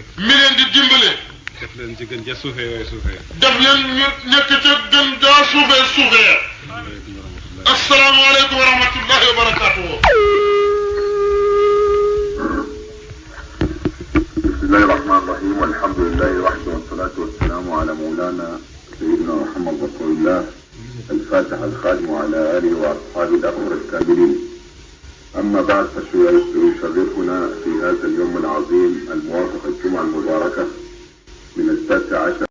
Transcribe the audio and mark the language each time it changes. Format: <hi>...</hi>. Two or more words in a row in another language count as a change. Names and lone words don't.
<wo>mi leen di dimbale. def leen ci gën ja suufee yooyu suufee. def leen ñu nekk ca gën jaa suufee suufee.</wo> <ar>السلام عليكم ورحمة الله وبركاته. بسم الله الرحمن الرحيم والحمد لله وحده والصلاة والسلام على مولانا سيدنا محمد رسول الله الفاتح الخاتم على آله وأصحابه الأخر الكاملين. أما بعد فيشرفنا في هذا اليوم العظيم الموافق الجمعة المباركة من 19</ar>